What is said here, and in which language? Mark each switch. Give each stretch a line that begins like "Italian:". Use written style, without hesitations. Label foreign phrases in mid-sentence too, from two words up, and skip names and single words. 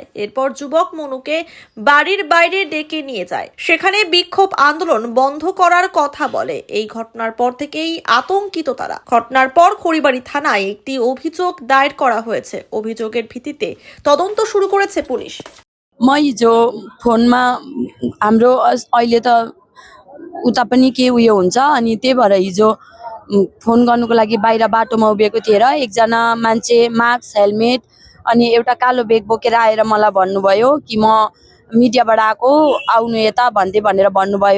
Bangla: এরপর যুবক মনুকে বাড়ির বাইরে ডেকে নিয়ে যায়, সেখানে বিক্ষোভ আন্দোলন বন্ধ করার কথা বলে। এই ঘটনার পর থেকেই আতঙ্কিত তারা। ঘটনার পর খড়িবাড়ি থানায় একটি অভিযোগ দায়ের করা হয়েছে। অভিযোগের ভিত্তিতে তদন্ত শুরু করেছে পুলিশ।
Nepali: म हिजो फोनमा हाम्रो अहिले त उता पनि के उयो हुन्छ अनि त्यही भएर हिजो फोन गर्नुको लागि बाहिर बाटोमा उभिएको थिएँ र एकजना मान्छे मास्क हेलमेट अनि एउटा कालो बेग बोकेर आएर मलाई भन्नुभयो कि म मिडियाबाट आएको, आउनु यता भनेर भन्नुभयो।